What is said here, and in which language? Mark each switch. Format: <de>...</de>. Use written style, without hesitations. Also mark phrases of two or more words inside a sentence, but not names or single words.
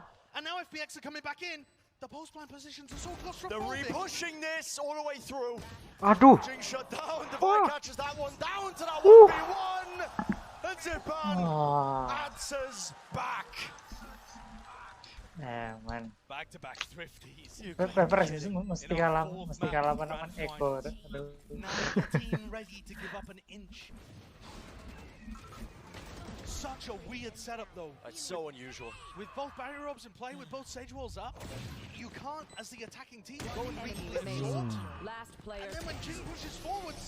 <en>And now FPX are coming back in. The post-blind positions are so close from They're re-pushing this all the way through. Jing shut down. Divide catches that one down to that 1v1. And Zipan answers back. Man. Back-to-back thrifties.</en> <id>PaperX mesti kalah menekan Eko.</id> <en>Now the team ready to give up an inch. Such a weird setup though. It's so unusual. With both barrier robes in play, with both Sage Walls up, you can't, as the attacking team, go and re-flip short. Last player. And then when Jing pushes forwards,</en>